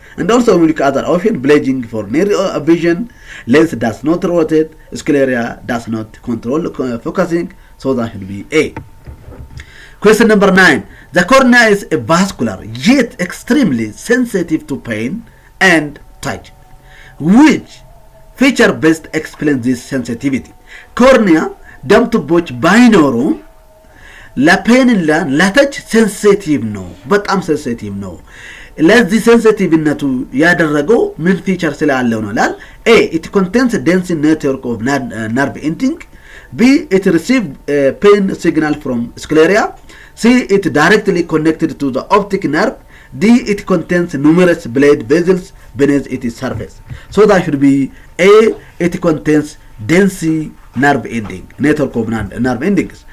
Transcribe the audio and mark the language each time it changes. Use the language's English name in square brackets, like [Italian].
[English] And also we look at other option, blaging for near vision, lens does not rotate, sclera does not control focusing, so that should be A. Question number 9. The cornea is a vascular yet extremely sensitive to pain and touch. Which feature best explains this sensitivity? [Amharic] Cornea ደም ቱቦች ባይኖሩ ለፔንና ለተች ሴንሲቲቭ ነው፣ በጣም ሴንሲቲቭ ነው። ለዚህ ሴንሲቲቭነቱ ያደረገው ምን ፊቸር ስላለው ነው ይላል። A. [English] It contains dense network of nerve ending. B. It receives pain signal from sclera. C. It directly connected to the optic nerve. D. It contains numerous blood vessels beneath its surface. So that should be A. It contains dense nerve ending, network of nerve endings.